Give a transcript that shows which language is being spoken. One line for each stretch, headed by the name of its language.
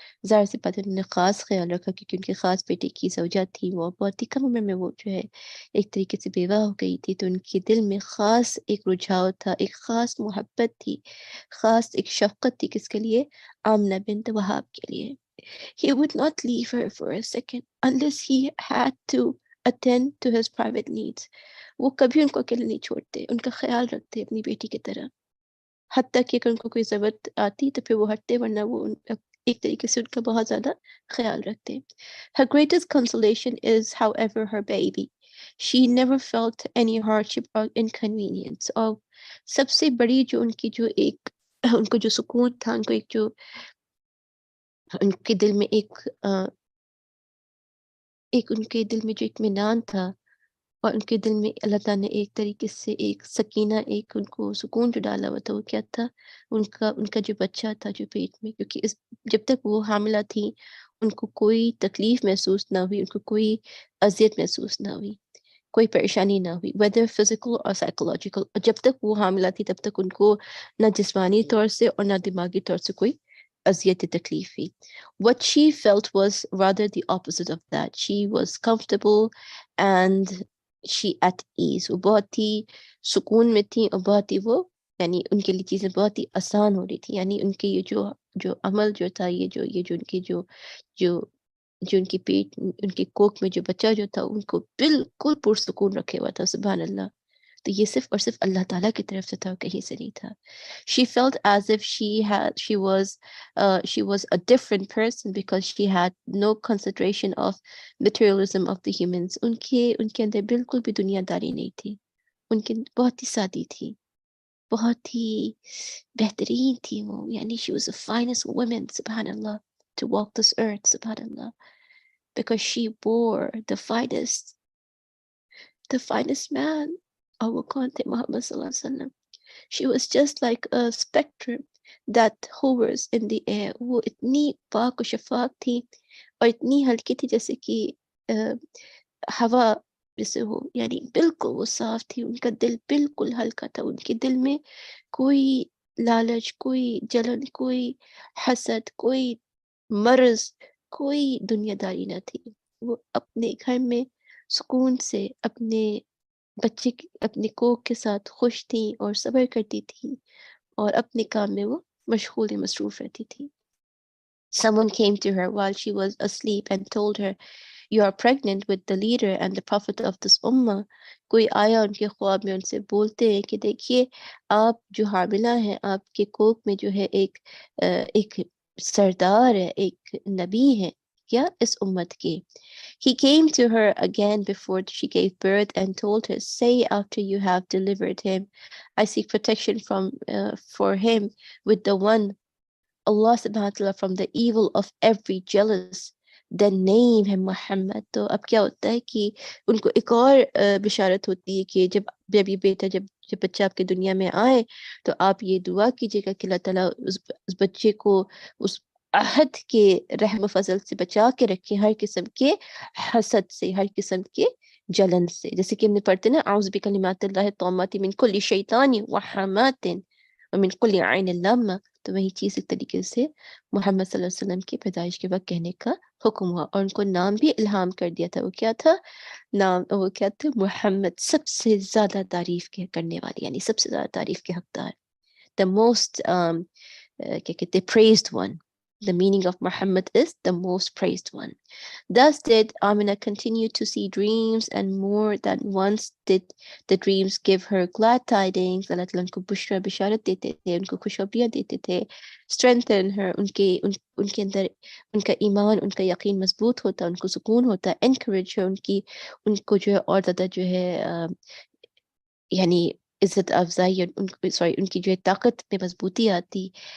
Urdu: ظاہر سے بات ہے انہوں نے خاص خیال رکھا کیونکہ ان کے خاص بیٹے کی زوجہ تھی، وہ بہت ہی کم عمر میں وہ جو ہے ایک طریقے سے بیوہ ہو گئی تھی. تو ان کے دل میں خاص ایک رجھاؤ تھا، ایک خاص محبت تھی، خاص ایک شفقت تھی. کس کے لیے؟ آمنہ بنت وہاب کے لیے.
English: He would not leave her for a second unless he had to attend to his private needs.
Urdu: وہ کبھی ان کو اکیلے نہیں چھوڑتے، ان کا خیال رکھتے اپنی بیٹی کی طرح، حتیٰ کہ اگر ان کو کوئی ضرورت آتی تو پھر وہ ہٹتے، ورنہ وہ ایک طریقے سے ان کا بہت زیادہ خیال رکھتے.
English: Her greatest consolation is, however, her baby. She never felt any hardship or inconvenience.
Urdu: اور سب سے بڑی جو ان کی جو ایک ان کو جو سکون تھا، ان کو ایک جو ان کے دل میں ایک ان کے دل میں جو اطمینان تھا، اور ان کے دل میں اللہ تعالیٰ نے ایک طریقے سے ایک سکینہ، ایک ان کو سکون جو ڈالا ہوا تھا، وہ کیا تھا؟ ان کا جو بچہ تھا جو پیٹ میں. کیونکہ جب تک وہ حاملہ تھیں ان کو کوئی تکلیف محسوس نہ ہوئی، ان کو کوئی اذیت محسوس نہ ہوئی، کوئی پریشانی نہ ہوئی،
English: whether physical
Urdu: اور
English: psychological.
Urdu: اور جب تک وہ حاملہ تھی تب تک ان کو نہ جسمانی طور سے اور نہ دماغی طور سے کوئی اذیت تکلیف ہوئی.
English: What she felt was rather the opposite of that. She was comfortable and she at ease.
Urdu: وہ بہت ہی سکون میں تھی اور بہت ہی وہ یعنی ان کے لیے چیزیں بہت ہی آسان ہو رہی تھی. یعنی ان کے یہ جو عمل جو تھا یہ جو ان کی جو ان کی پیٹ ان کی کوکھ میں جو بچہ جو تھا ان کو بالکل پرسکون رکھے ہوا تھا. سبحان اللہ. تو یہ صرف اور صرف اللہ تعالیٰ کی طرف سے تھا, کہیں سے نہیں تھا.
English: She felt as if she was a different person because she had no consideration of materialism of the humans.
Urdu: ان کے اندر بالکل بھی دنیا داری نہیں تھی. ان کے بہت ہی سادی تھی, بہت ہی بہترین تھی وہ.
English: یعنی she was the finest woman, سبحان اللہ, to walk this earth, سبحان اللہ, because she bore the finest man.
Urdu: اور وہ کون تھے؟ محمد صلی اللہ علیہ وسلم.
English: She was just like a spectrum that hovers in the air.
Urdu: وہ اتنی پاک و شفاف تھی اور اتنی ہلکی تھی جیسے کہ ہوا جیسے ہو. یعنی بالکل وہ صاف تھی. ان کا دل بالکل ہلکا تھا. ان کے دل میں کوئی لالچ, کوئی جلن, کوئی حسد, کوئی مرض, کوئی دنیا داری نہ تھی. وہ اپنے گھر میں سکون سے اپنے بچے اپنی کوکھ کے ساتھ خوش تھیں اور صبر کرتی تھیں اور اپنے کام میں وہ مشغول مصروف رہتی تھی.
English: Someone came to her while she was asleep and told her, "You are pregnant with the leader and the prophet of this ummah."
Urdu: کوئی آیا ان کے خواب میں ان سے بولتے ہیں کہ دیکھیے آپ جو حاملہ ہیں, آپ کے کوکھ میں جو ہے ایک سردار ہے, ایک نبی ہے کیا اس امت کے.
English: He came to her again before she gave birth and told her, "Say after you have delivered him, I seek protection for him with the one Allah subhanahu wa ta'ala from the evil of every jealous, then name him Muhammad."
Urdu: تو اب کیا ہوتا ہے کہ ان کو ایک اور بشارت ہوتی ہے کہ جب یہ بیٹا جب بچہ آپ کی دنیا میں آئے تو آپ یہ دعا کیجیے گا کہ اللہ تعالیٰ اس بچے کو اس عہد کے رحم و فضل سے بچا کے رکھے, ہر قسم کے حسد سے, ہر قسم کے جلن سے. جیسے کہ ہم نے پڑھتے نا,
Arabic: اعوذ بکلمات اللہ التامات من کل شیطان وحمات ومن کل عین لامہ.
Urdu: تو وہی چیز ایک طریقے سے محمد صلی اللہ علیہ وسلم کی پیدائش کے وقت کہنے کا حکم ہوا, اور ان کو نام بھی الہام کر دیا تھا. وہ کیا تھا نام؟ وہ کیا تھا؟ محمد, سب سے زیادہ تعریف کرنے والی, یعنی سب سے زیادہ تعریف کے حقدار,
English: the most
Urdu: کیا کہتے
English: praised one. The meaning of Muhammad is the most praised one. Thus did Aminah continue to see dreams, and more than once did the dreams give her glad tidings.
Urdu: اللہ تعالیٰ ان کو بشارت دیتے تھے, ان کو خوشخبریاں دیتے تھے.
English: Strengthen her,
Urdu: ان کے اندر ان کا ایمان, ان کا یقین مضبوط ہوتا, ان کو سکون ہوتا.
English: Encourage her,
Urdu: ان کو جو ہے اور زیادہ جو ہے یعنی عزت افزائی, ان کی جو ہے طاقت میں مضبوطی آتی.